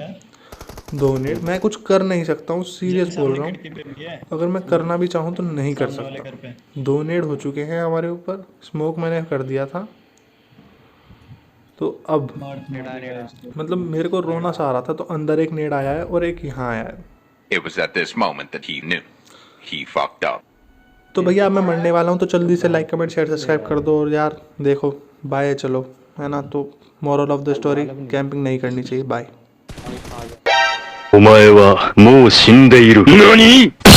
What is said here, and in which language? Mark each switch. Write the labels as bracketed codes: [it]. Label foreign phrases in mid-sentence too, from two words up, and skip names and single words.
[hi] दो नेड मैं कुछ कर नहीं सकता हूँ, सीरियस बोल रहा हूँ। अगर मैं करना भी चाहूँ तो नहीं कर सकता। दो नेड हो चुके हैं हमारे ऊपर, स्मोक मैंने कर दिया था। तो अब नेड़ा है, नेड़ा है। मतलब मेरे को रोना सा आ रहा था, तो अंदर एक नेड आया है और एक यहाँ आया है। [en] It was at this moment that he knew he fucked up. [hi] तो भैया अब मैं मरने वाला हूँ, तो जल्दी से [en] like comment share subscribe [hi] कर दो। और यार देखो बाय, चलो है ना। तो [en] moral of the story, [hi] कैंपिंग नहीं करनी चाहिए। बाय। आ गया। [ja] お前はもう死んでいる。何